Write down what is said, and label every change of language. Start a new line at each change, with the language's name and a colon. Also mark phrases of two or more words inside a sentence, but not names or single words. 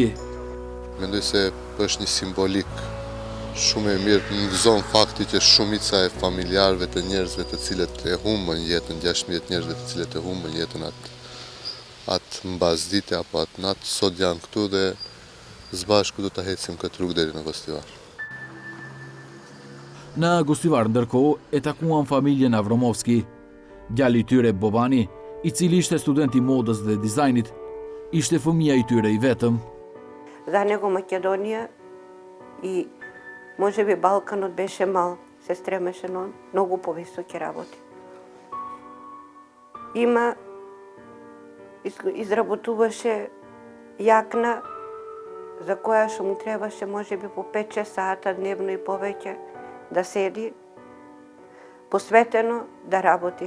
Albanian: Mendoj se është një simbolik shumë e mirë, në gëzon fakti që shumica e familjarëve të njerëzve të cilët e humbën jetën, 16 njerëzve të cilët e humbën jetën atë mbasdite apo atë natë, sot janë këtu dhe zbashku do të hecim këtë rrugë deri në Gostivar. Në Gostivar ndërkohë e takuan familjen Avromovski. Djali i tyre Bobani, i cili ishte student i modës dhe dizajnit, ishte fëmia i tyre i vetëm.
Macedonian: За него Македония и може би Балканот беше мал, се стремеше на много по-високи работи. Изработуваше якна, за која што му требаше може би по 5-6 сата дневно и повеќе да седи, посветено да работи.